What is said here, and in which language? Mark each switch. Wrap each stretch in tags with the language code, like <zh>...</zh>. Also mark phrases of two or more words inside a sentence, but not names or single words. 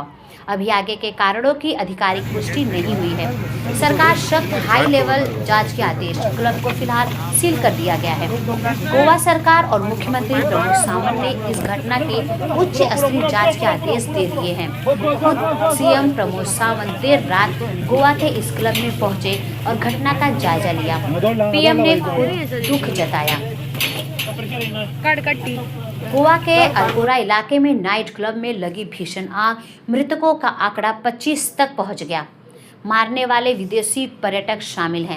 <hi>अभी आगे के कारणों की आधिकारिक पुष्टि नहीं हुई है। सरकार सख्त</hi> <en>high level</en> <hi>जांच के आदेश, क्लब को फिलहाल सील कर दिया गया है। गोवा सरकार और मुख्यमंत्री प्रमोद सावंत ने इस घटना की उच्च स्तरीय जांच के आदेश दे दिए हैं। खुद सीएम प्रमोद सावंत देर रात गोवा के इस क्लब में पहुंचे और घटना का जायजा लिया। पीएम ने खुद दुख जताया। गोवा के अरपोरा इलाके में नाइट क्लब में लगी भीषण आग, मृतकों का आंकड़ा 25 तक पहुंच गया। मारने वाले विदेशी पर्यटक शामिल हैं।</hi>